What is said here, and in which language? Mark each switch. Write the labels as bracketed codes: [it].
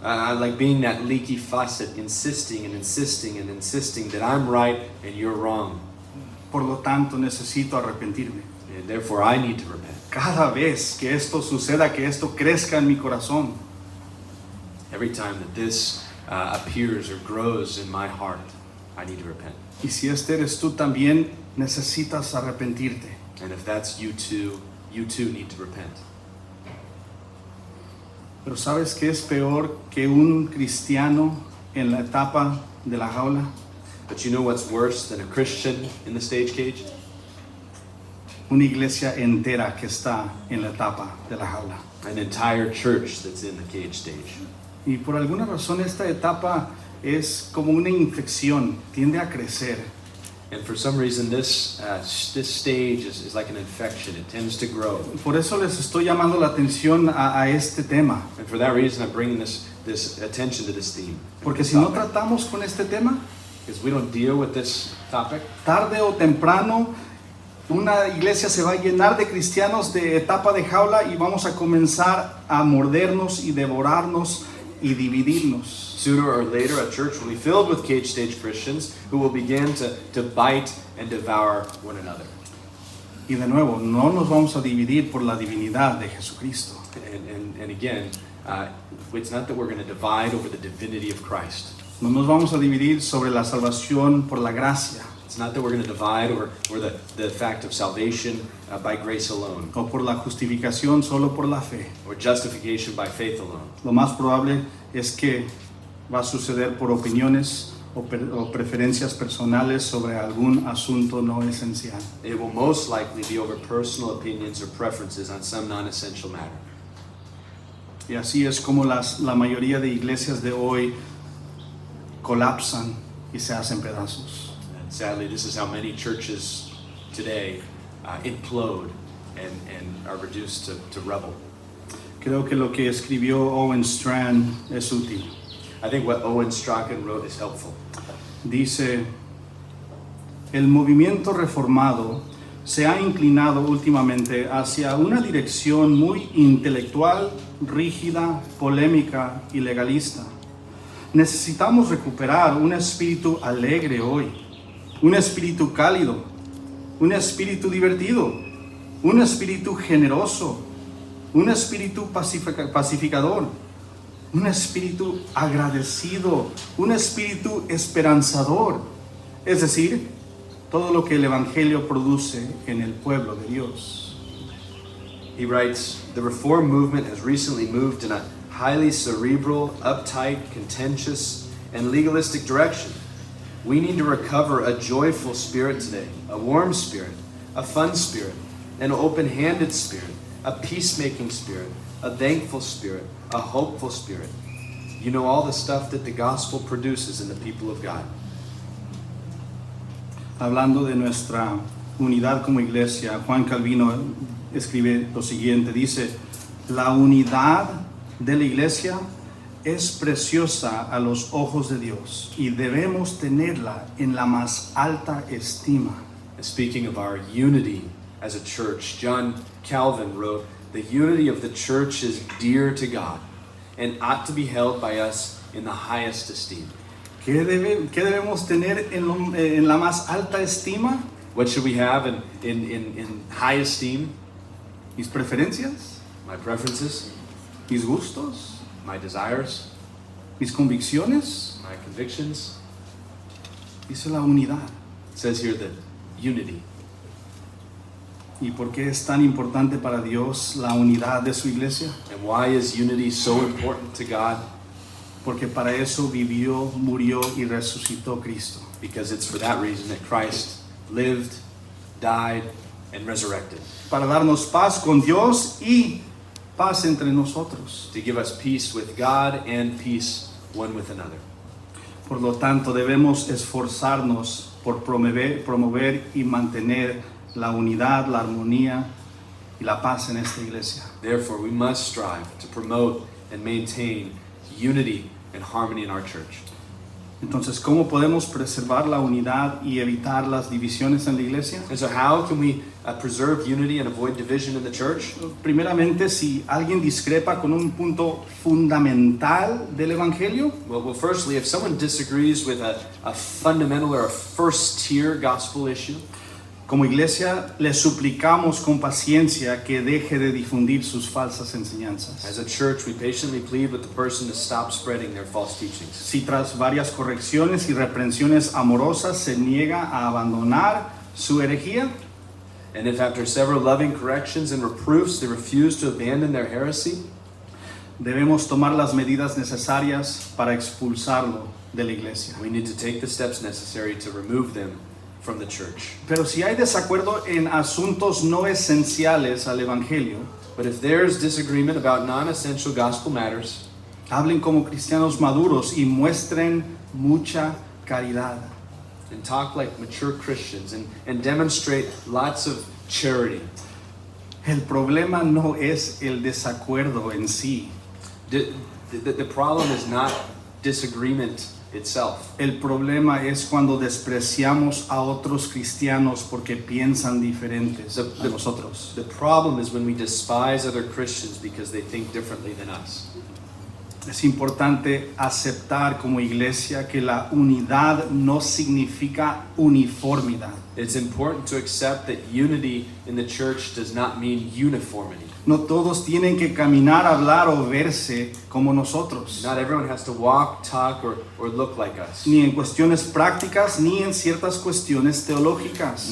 [en] I like being that leaky faucet, insisting that I'm right and you're wrong. [es] Por lo tanto, necesito arrepentirme. [en] And therefore, I need to repent. [es] Cada vez que esto suceda, que esto crezca en mi corazón. [en] Every time that this appears or grows in my heart, I need to repent. [es] Y si este eres tú también, necesitas arrepentirte. [en] And if that's you too need to repent. [es] Pero ¿sabes qué es peor que un cristiano en la etapa de la jaula? [en] But you know what's worse than a Christian in the stage cage? [es] Una iglesia entera que está en la etapa de la jaula. [en] An entire church that's in the cage stage. [es] Y por alguna razón esta etapa es como una infección, tiende a crecer. [en] And for some reason this stage is like an infection. It tends to grow. [es] Por eso les estoy llamando la atención a este tema. [en] And for that reason I'm bringing this attention to this theme. [es] Porque si no tratamos con este tema, [en] Because we don't deal with this topic, [es] tarde o temprano una iglesia se va a llenar de cristianos de etapa de jaula y vamos a comenzar a mordernos y devorarnos y dividirnos. [en] sooner or later a church will be filled with cage stage Christians who will begin to bite and devour one another. [es] Y de nuevo, no nos vamos a dividir por la divinidad de Jesucristo. [en] And again, it's not that we're going to divide over the divinity of Christ. [es] No nos vamos a dividir sobre la salvación por la gracia [en] It's not that we're going to divide over the fact of salvation by grace alone, [es] o por la justificación solo por la fe. [en] or justification by faith alone. [es] Lo más probable es que va a suceder por opiniones o preferencias personales sobre algún asunto no esencial. [en] It will most likely be over personal opinions or preferences on some non-essential matter. [es] Y así es como la mayoría de iglesias de hoy colapsan y se hacen pedazos. [en] And sadly, this is how many churches today implode and are reduced to rubble. [es] Creo que lo que escribió Owen Strachan es útil. [en] I think what Owen Strachan wrote is helpful. [es] Dice, el movimiento reformado se ha inclinado últimamente hacia una dirección muy intelectual, rígida, polémica y legalista. Necesitamos recuperar un espíritu alegre hoy, un espíritu cálido, un espíritu divertido, un espíritu generoso, un espíritu pacificador, un espíritu agradecido, un espíritu esperanzador. Es decir, todo lo que el Evangelio produce en el pueblo de Dios. [en] He writes, the Reform movement has recently moved in a highly cerebral, uptight, contentious, and legalistic direction. We need to recover a joyful spirit today, a warm spirit, a fun spirit, an open-handed spirit, a peacemaking spirit, a thankful spirit, a hopeful spirit. You know all the stuff that the gospel produces in the people of God. [es] Hablando de nuestra unidad como iglesia, Juan Calvino escribe lo siguiente, dice, la unidad de la iglesia es preciosa a los ojos de Dios y debemos tenerla en la más alta estima. [en] And speaking of our unity as a church, John Calvin wrote, the unity of the church is dear to God and ought to be held by us in the highest esteem. [es] ¿Qué debemos tener en la más alta estima? [en] What should we have in high esteem? [es] Mis preferencias, [en] My preferences, [es] mis gustos, [en] my desires, [es] mis convicciones. [en] my convictions. [es] Dice la unidad. [en] It says here that unity. [es] ¿Y por qué es tan importante para Dios la unidad de su iglesia? [en] And why is unity so important to God? [es] Porque para eso vivió, murió y resucitó Cristo. [en] because it's for that reason that Christ lived, died, and resurrected. [es] Para darnos paz con Dios y paz entre nosotros. [en] To give us peace with God and peace one with another. [es] Por lo tanto, debemos esforzarnos por promover y mantener la unidad, la armonía y la paz en esta iglesia. [en] Therefore, we must strive to promote and maintain unity and harmony in our church. [es] Entonces, ¿cómo podemos preservar la unidad y evitar las divisiones en la iglesia? [en] And so how can we preserve unity and avoid division in the church? [es] Primeramente, si alguien discrepa con un punto fundamental del evangelio, [en] Well, firstly, if someone disagrees with a fundamental or a first-tier gospel issue, [es] como iglesia le suplicamos con paciencia que deje de difundir sus falsas enseñanzas. [en] as a church, we patiently plead with the person to stop spreading their false teachings. [es] Si tras varias correcciones y reprensiones amorosas se niega a abandonar su herejía, [en] And if after several loving corrections and reproofs they refuse to abandon their heresy, [es] debemos tomar las medidas necesarias para expulsarlo de la iglesia. [en] we need to take the steps necessary to remove them from the church. [es] Pero si hay desacuerdo en asuntos no esenciales al evangelio, [en] But if there's disagreement about non-essential gospel matters, [es] hablen como cristianos maduros y muestren mucha caridad. [en] and talk like mature Christians and demonstrate lots of charity. [es] El problema no es el desacuerdo en sí. [en] The problem is not disagreement itself. [es] El problema es cuando despreciamos a otros cristianos porque piensan diferentes a nosotros. [en] The problem is when we despise other Christians because they think differently than us. [es] Es importante aceptar como iglesia que la unidad no significa uniformidad. [en] It's important to accept that unity in the church does not mean uniformity. [es] No todos tienen que caminar, hablar o verse como nosotros, [en] Not everyone has to walk, talk, or look like us. [es] ni en cuestiones prácticas ni en ciertas cuestiones teológicas.